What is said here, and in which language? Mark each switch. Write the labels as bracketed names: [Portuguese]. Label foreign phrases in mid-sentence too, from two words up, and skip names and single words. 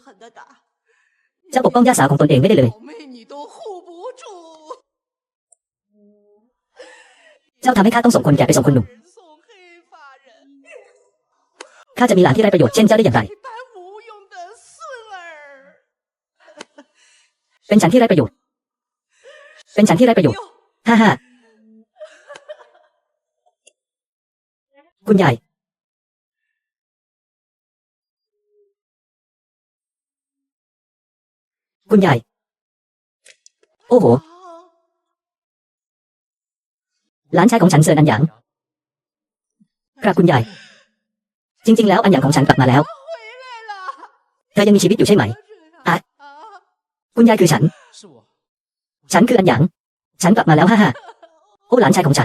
[Chinese] 狠的打， [Thai] เจ้าปกป้องย่าสาวของตนเองไม่ได้เลย [Chinese] 妹你都护不住， [Thai] เจ้าทำให้ข้าต้องส่งคนแก่ไปส่งคนหนุ่ม [Chinese] 人送黑发人， [Thai] ข้าจะมีหลานที่ไร้ประโยชน์เช่นเจ้าได้อย่างไร [Chinese] 一般无用的孙儿。 [Thai] เป็นฉันที่ไร้ประโยชน์ เป็นฉันที่ไร้ประโยชน์ ฮ่าฮ่าคุณยาย คุณยาย โอ้โห หลานชายของฉันเซินอันหยางกราบคุณยาย จริงๆแล้วอันหยางของฉันกลับมาแล้ว เธอยังมีชีวิตอยู่ใช่ไหม อ่ะ คุณยายคือฉัน ฉันคืออันหยาง ฉันกลับมาแล้วฮ่าฮ่าโอ้หลานชายของฉัน